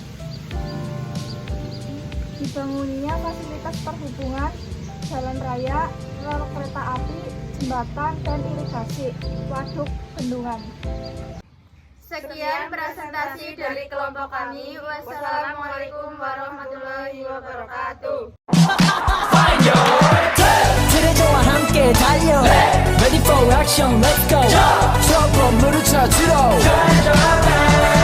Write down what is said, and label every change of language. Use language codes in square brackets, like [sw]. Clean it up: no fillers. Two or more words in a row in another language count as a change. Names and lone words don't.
[id] Dibangunnya fasilitas perhubungan, jalan raya, rel kereta api, jembatan, dan irigasi, waduk, bendungan. Sekian presentasi dari kelompok kami. [ar] والسلام عليكم ورحمة الله وبركاته. [ko] 트레저와 함께 달려 [en] Ready for action, let's go [ko] 저 건물을 찾으러